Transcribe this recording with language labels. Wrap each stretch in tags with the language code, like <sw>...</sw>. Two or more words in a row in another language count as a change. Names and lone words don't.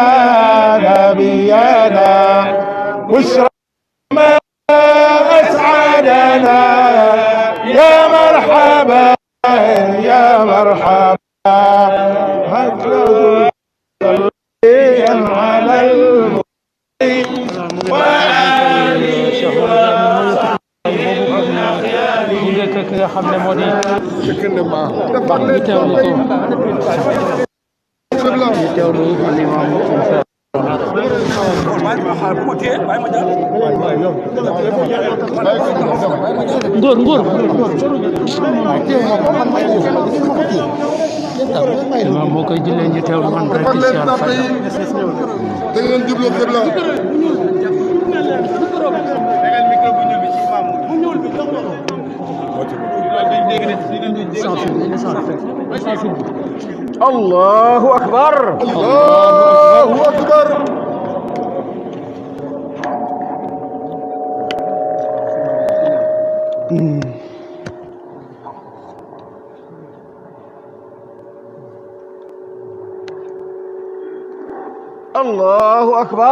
<ar>نبينا بشرى ما أسعدنا يا مرحبا يا مرحبا على</ar> <wo>ki nga xam ne moo di ñu teewlu ko ñu teewlu imam moo koy jullee ñu teewlu man rek ci Cheikh Faye da ngeen jublu xibla</wo> <ar>الله أكبر الله أكبر الله أكبر</ar>